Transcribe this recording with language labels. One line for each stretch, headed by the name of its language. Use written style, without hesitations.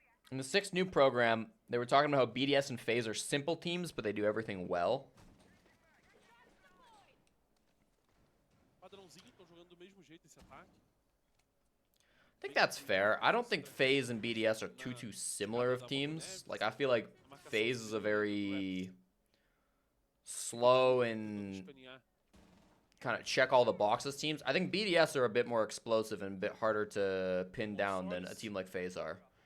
English: In the 6th new program, they were talking about how BDS and FaZe are simple teams, but they do everything well.
Portuguese: Padrãozinho, estão jogando do mesmo jeito esse ataque.
English: I think that's fair. I don't think FaZe and BDS are too similar of teams. Like, I feel like FaZe is a very slow and kind of check all the boxes teams. I think BDS are a bit more explosive and a bit harder to pin down than a team like FaZe are.